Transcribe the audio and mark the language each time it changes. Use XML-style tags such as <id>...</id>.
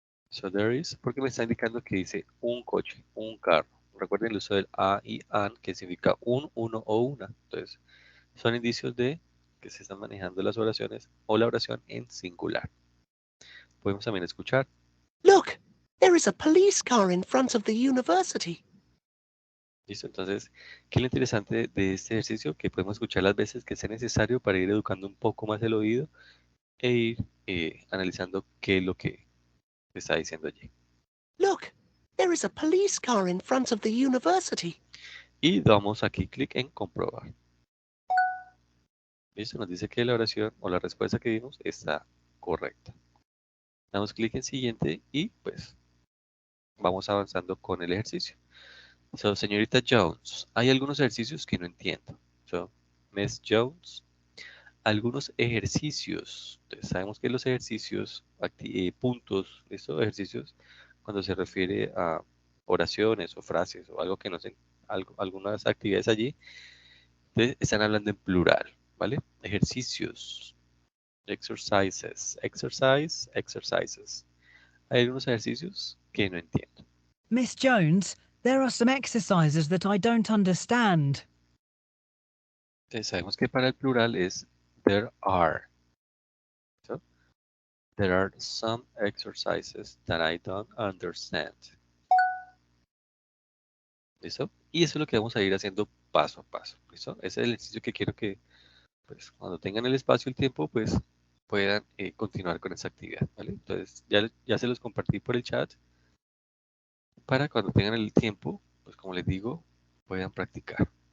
<en>So there is,</en> <es>porque me está indicando que dice un coche, un carro. Recuerden el uso del a y an, que significa un, uno o una. Entonces, son indicios de que se están manejando las oraciones o la oración en singular. Podemos también escuchar.</es> <en>Look, there is a police car in front of the university.</en> <es>¿Listo? Entonces, ¿qué es lo interesante de este ejercicio? Que podemos escuchar las veces que sea necesario para ir educando un poco más el oído e ir analizando qué es lo que está diciendo allí.</es> <en>Look, there is a police car in front of the university.</en> <es>Y damos aquí clic en comprobar. ¿Listo? Nos dice que la oración o la respuesta que dimos está correcta. Damos clic en siguiente y pues vamos avanzando con el ejercicio. So, señorita Jones, hay algunos ejercicios que no entiendo. So, Miss Jones, algunos ejercicios. Entonces, sabemos que los ejercicios, puntos, ¿listo? Ejercicios, cuando se refiere a oraciones o frases o algo que no sé, algunas actividades allí, entonces están hablando en plural, ¿vale? Ejercicios, exercises, exercise, exercises. Hay algunos ejercicios que no entiendo.</es> <en>Miss Jones, there are some exercises that I don't understand.</en> <es>Entonces, sabemos que para el plural es there are. ¿Listo?</es> <en>There are some exercises that I don't understand.</en> <es>¿Listo? Y eso es lo que vamos a ir haciendo paso a paso. ¿Listo? Ese es el ejercicio que quiero que, pues, cuando tengan el espacio y el tiempo, pues, puedan continuar con esa actividad, ¿vale? Entonces, ya se los compartí por el chat para cuando tengan el tiempo, pues, como les digo, puedan practicar.</es>